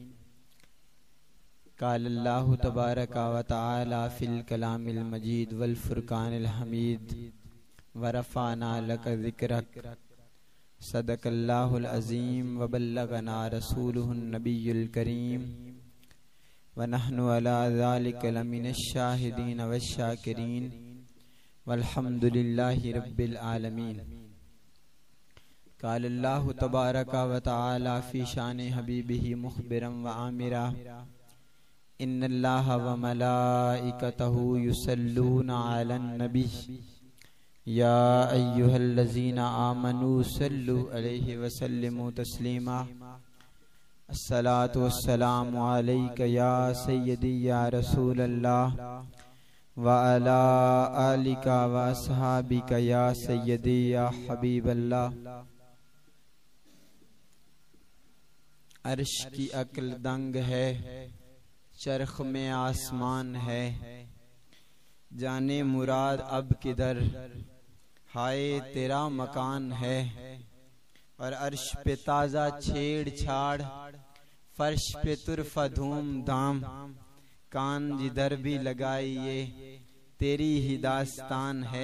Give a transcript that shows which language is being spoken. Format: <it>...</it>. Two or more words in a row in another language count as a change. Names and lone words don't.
<ar>قال الله تبارك وتعالى في الكلام المجيد والفرقان الحميد ورفعنا لك ذكرك صدق الله العظيم وبلغنا رسوله النبي الكريم ونحن على ذلك لمن الشاهدين والشاكرين والحمد لله رب العالمين. قال الله تبارك وتعالى في شأن حبيبه مخبرا وآمرا إن الله وملائكته يصلون على النبي يا أيها الذين آمنوا صلوا عليه وسلموا تسليما. الصلاة والسلام عليك يا سيدي يا رسول الله وعلى آلك وأصحابك يا سيدي يا حبيب الله.</ar> <ur>عرش کی عقل دنگ ہے، چرخ میں آسمان ہے، جان مراد اب کدھر ہائے تیرا مکان ہے. اور عرش پہ تازہ چھیڑ چھاڑ، فرش پہ طرفہ دھوم دھام، کان جدھر بھی لگائیے تیری ہی داستان ہے.</ur>